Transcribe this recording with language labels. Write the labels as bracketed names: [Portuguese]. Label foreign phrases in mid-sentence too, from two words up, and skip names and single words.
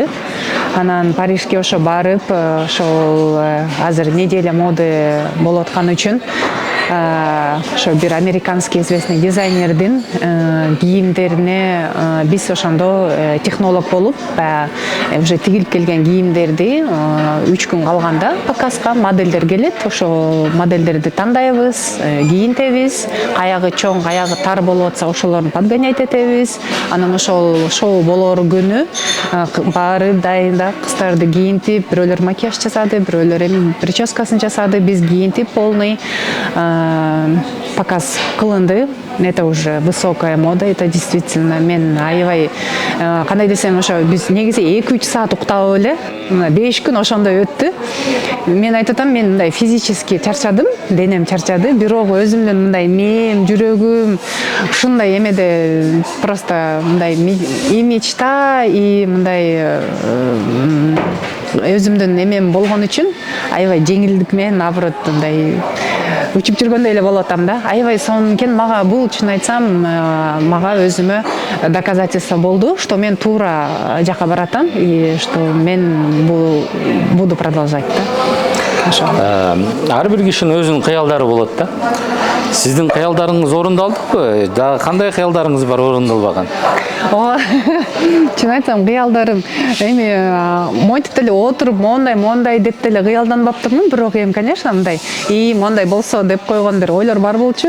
[Kyrgyz] Анан Парижге ошо барып, ошол азыр [Russian] неделя моды [Kyrgyz] болуп аткан үчүн ошо бир [Russian] американский известный [Kyrgyz] дизайнердин кийимдерине биз ошондо технолог болуп, уже тигилип келген кийимдерди 3 күн калганда показга модельдер келет, ошо модельдерди тандайбыз, кийинтебиз, каягы чоң, каягы тар болуп атса ошолорду подгонять этебиз. Анан ошол шоу болоор күнү барып дайындап кыздарды кийинтип, бирөөлөр макияж жасады, бирөөлөр эми прическасын жасады, биз кийинтип [Russian] полный показ [Kyrgyz] кылынды. [Russian] Это уже высокая мода, это действительно [Kyrgyz] мен аябай кандай десем, ошо биз негизи 2-3 саат уктап эле 5 күн ошондой өттү. Мен айтып атам, мен мындай физически чарчадым, денем чарчады, бирок өзүмдүн мындай мээм, жүрөгүм ушундай эмеде просто мындай имиджда и мындай өзүмдүн эмем болгон үчүн аябай жеңилдик менен, наоборот, мындай учуп жүргөндөй эле болуп атам да. Аябай сонун экен. Мага бул, чын айтсам, мага өзүмө доказательство болду, что мен туура жака баратам и что мен [Russian] буду продолжать [Kyrgyz] да. Ар бир кишинин өзүнүн кыялдары болот да. Сиздин кыялдарыңыз орундалдыкпы? Дагы кандай кыялдарыңыз бар орундалбаган? Чын айтсам, кыялдарым эми монтип деле отуруп, мондай деп деле кыялданбаптырмын, бирок эми, конечно, мындай и мондай болсо деп койгон бир ойлор бар болчу.